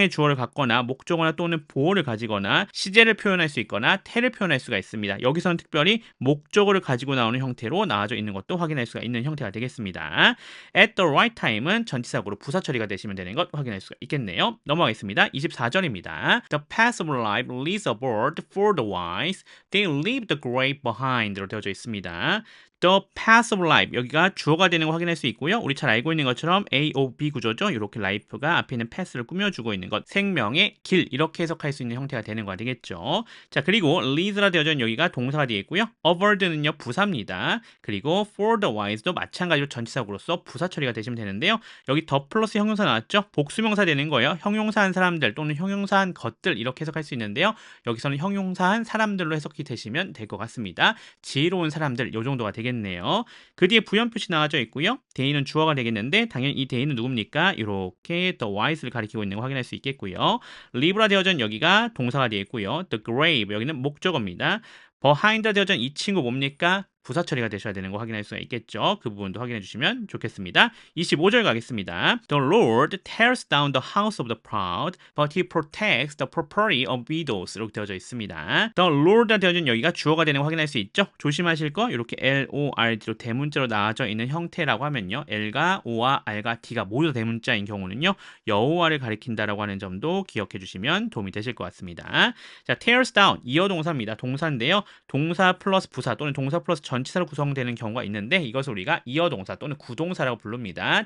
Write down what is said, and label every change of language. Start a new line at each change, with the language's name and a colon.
Korean: 이상의 주어를 갖거나 목적어나 또는 보어를 가지거나 시제를 표현할 수 있거나 태를 표현할 수가 있습니다. 여기서는 특별히 목적어를 가지고 나오는 형태로 나와져 있는 것도 확인할 수가 있는 형태가 되겠습니다.
English: At the right time
Korean: 은 전치사구로 부사 처리가 되시면 되는 것 확인할 수가 있겠네요. 넘어가겠습니다. 24절입니다.
English: The path of life leads abroad for the wise. They leave the grave behind
Korean: 로 되어져 있습니다.
English: The path of life
Korean: 여기가 주어가 되는 거 확인할 수 있고요. 우리 잘 알고 있는 것처럼 A, O, B 구조죠. 이렇게 life가 앞에 있는 path를 꾸며주고 있는 것, 생명의 길 이렇게 해석할 수 있는 형태가 되는 거 되겠죠. 자, 그리고 leads라 되어져 있는 여기가 동사가 되어 있고요. aboard는요 부사입니다. 그리고
English: for the wise
Korean: 도 마찬가지로 전치사구로서 부사 처리가 되시면 되는데요. 여기 더 플러스 형용사 나왔죠. 복수명사 되는 거예요. 형용사한 사람들 또는 형용사한 것들 이렇게 해석할 수 있는데요. 여기서는 형용사한 사람들로 해석이 되시면 될 것 같습니다. 지혜로운 사람들 요 정도가 되겠네요. 그 뒤에 부연 표시 나와져 있고요. 대인은 주어가 되겠는데 당연히 이 대인은 누굽니까? 이렇게
English: the wise
Korean: 를 가리키고 있는 거 확인할 수 있겠고요. live라 되어져 있는 여기가 동사가 되어 있고요.
English: the grave
Korean: 여기는 목적어입니다. behind라 되어져 있는 이 친구 뭡니까? 부사 처리가 되셔야 되는 거 확인할 수가 있겠죠. 그 부분도 확인해 주시면 좋겠습니다. 25절 가겠습니다.
English: The Lord tears down the house of the proud, but he protects the property of widows.
Korean: 이렇게 되어져 있습니다. The Lord가 되어진 여기가 주어가 되는 거 확인할 수 있죠. 조심하실 거 이렇게 L-O-R-D로 대문자로 나와져 있는 형태라고 하면요. L가 O와 R과 D가 모두 대문자인 경우는요. 여호와를 가리킨다라고 하는 점도 기억해 주시면 도움이 되실 것 같습니다. 자,
English: tears down
Korean: 이어 동사입니다. 동사인데요. 동사 플러스 부사 또는 동사 플러스 전치사로 구성되는 경우가 있는데 이것을 우리가 이어동사 또는 구동사라고 부릅니다.